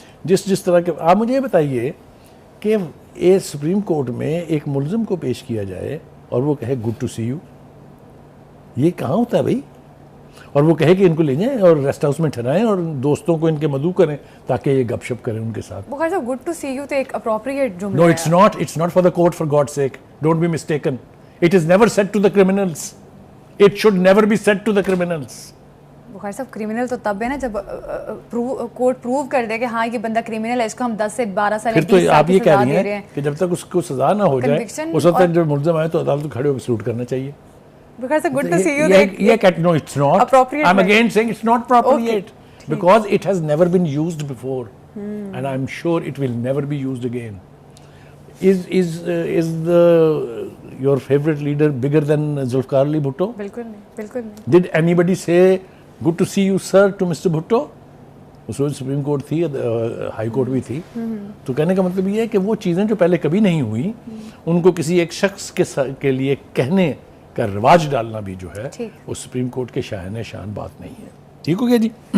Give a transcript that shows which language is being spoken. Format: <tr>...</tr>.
<ur>جس طرح کے آپ مجھے یہ بتائیے کہ سپریم کورٹ میں ایک ملزم کو پیش کیا جائے اور وہ کہے</ur> <en>good to see you,</en> <ur>یہ کہاں ہوتا ہے بھائی؟ اور وہ کہے کہ ان کو لے جائیں اور ریسٹ ہاؤس میں ٹھہرائیں اور دوستوں کو ان کے مدعو کریں تاکہ یہ گپ شپ کریں ان کے ساتھ. بخاری صاحب</ur> <en>good to see you</en> <ur>تو ایک اپروپریٹ جملہ ہے.</ur> <en>No, it's not for the court, for God's sake. Don't be mistaken. It is never said to the criminals. It should never be said to the criminals.</en> <ur>بخاری صاحب criminal تو تب ہے نا جب کورٹ پروو کر دے کہ ہاں یہ بندہ کرمنل ہے، اس کو ہم 10 سے 12 سال پھر تو آپ یہ کہہ رہی ہیں کہ جب تک اس کو سزا نہ ہو جائے اس وقت جب ملزم آئے تو عدالت کھڑے ہو کے سلوٹ کرنا چاہیے.</ur> <en>بخاری صاحب good to see you No, it's not. I'm again saying it's not appropriate because it has never been used before and I'm sure it will never be used again. Is your favorite leader bigger than Zulfikar Ali Bhutto?</en> <ur>بالکل نہیں، بالکل نہیں.</ur> <en>Did anybody say good to see you sir to Mr. Bhutto?</en> <ur>اس وقت supreme court تھی، high court بھی تھی. تو کہنے کا مطلب یہ ہے کہ وہ چیزیں جو پہلے کبھی نہیں ہوئی ان کو کسی ایک شخص کے لیے کہنے کا رواج ڈالنا بھی جو ہے وہ سپریم کورٹ کے شاہن شان بات نہیں ہے. ٹھیک ہو گیا جی.</ur>